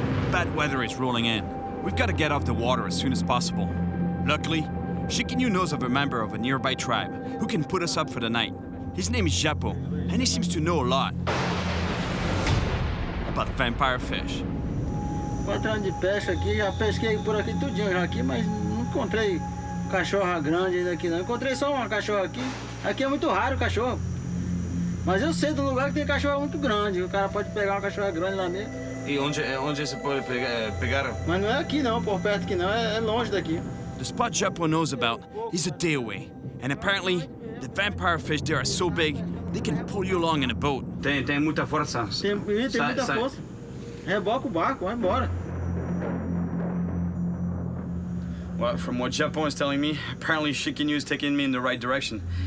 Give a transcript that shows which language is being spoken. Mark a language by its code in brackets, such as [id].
[en] Bad weather is rolling in. We've got to get off the water as soon as possible. Luckily, Chiquinho knows of a member of a nearby tribe who can put us up for the night. His name is Japo, and he seems to know a lot about vampire fish. [pt] Patrão de pesca aqui, já pesquei por aqui tudinho já aqui, mas não encontrei cachorra grande ainda aqui não. Encontrei só uma cachorra aqui. Aqui é muito raro o cachorro. Mas eu sei do lugar que tem cachorra muito grande. O cara pode pegar uma cachorra grande lá mesmo. E onde você pode pegar? Mas não é aqui não, por perto aqui não, é longe daqui. [en] The spot Japo knows about is a day away, and apparently, the vampire fish there are so big, they can pull you along in a boat. [pt] Tem muita força. Tem muita força. Reboca o barco, vai embora. [en] Well, from what Japon is telling me, apparently Chiquinho is taking me in the right direction.